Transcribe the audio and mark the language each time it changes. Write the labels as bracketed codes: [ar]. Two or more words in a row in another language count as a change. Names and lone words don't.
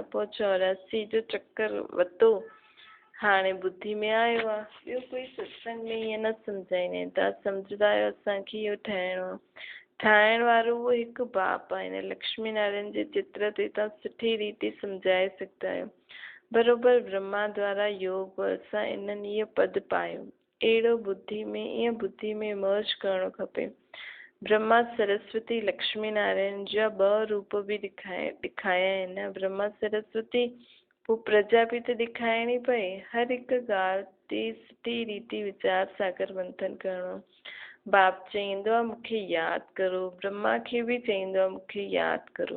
[sd] पोइ 84 जो चक्कर वरितो, हाणे बुद्धि में आयो आहे। ॿियो कोई सत्संग में ईअं न सम्झाईंदा आहिनि। तव्हां सम्झंदा आहियो असांखे इहो ठाहिणो आहे। ठाहिण वारो उहो हिकु बाप आहे। हिन लक्ष्मी नारायण जे चित्र ते तव्हां सुठी रीति सम्झाए सघंदा आहियो। बरोबर ब्रह्मा द्वारा योग बल सां इन्हनि इहो पद पायो। अहिड़ो ईअं बुद्धि में मर्ज करणो खपे। ब्रह्मा सरस्वती लक्ष्मी नारायण जा 2 रूप बि ॾेखारिया आहिनि। ब्रह्मा सरस्वती पोइ प्रजा बि त ॾेखारणी पए। हर हिकु ॻाल्हि ते सुठी रीति वीचार सागर मंथन करणो। बाप चईंदो आहे मूंखे यादि करो। ब्रह्मा खे बि चईंदो आहे मूंखे यादि करो।